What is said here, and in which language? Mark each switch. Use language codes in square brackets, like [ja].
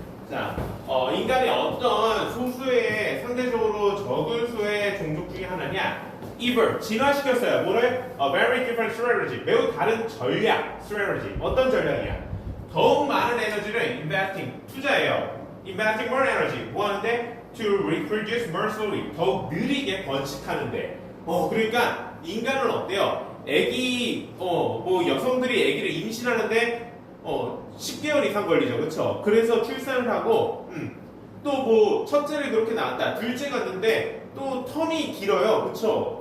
[ko] 자, 인간이 어떤 소수의 상대적으로 적은 수의 종족 중에 하나냐? Evolve, 진화시켰어요. 뭐를? [en] A very different strategy, [ko] 매우 다른 전략, [en] strategy. [ko] 어떤 전략이야? 더욱 많은 에너지를 investing, 투자해요. [en] Investing more energy, [ko] 뭐 하는데? [en] To reproduce more slowly, [ko] 더욱 느리게 번식하는데. 그러니까 인간은 어때요? 뭐 여성들이 아기를 임신하는데 10개월 이상 걸리죠, 그렇죠? 그래서 출산을 하고 또 뭐 첫째를 그렇게 낳았다, 둘째 갔는데 또 텀이 길어요, 그렇죠?